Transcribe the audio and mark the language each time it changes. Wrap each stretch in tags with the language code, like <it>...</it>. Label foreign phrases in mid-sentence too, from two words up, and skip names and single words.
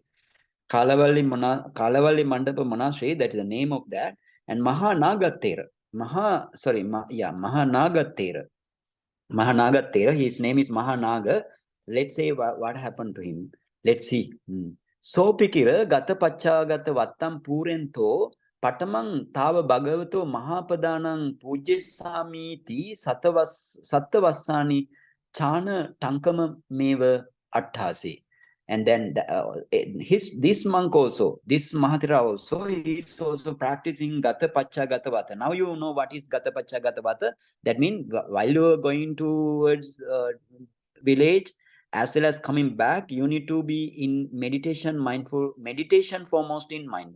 <en>Kalavalli Mandapa Monastery, that is the name of that. And Mahanagatera. Mahanagatera, his name is Mahanaga. Let's say what happened to him. Let's see.</en> <pi>So pikira gata pachagata vattam purento patamang tava bhagavato mahapadanang pujasamiti sattavassani chana tankama meva attasi.</pi> <en>And then this monk also, this Mahatera also, he is also practicing</en> <pi>Gata Pacha Gata Vata.</pi> <en>Now you know what is</en> <pi>Gata Pacha Gata Vata.</pi> <en>That means while you are going towards village, as well as coming back, you need to be in meditation, mindful meditation foremost in mind.</en>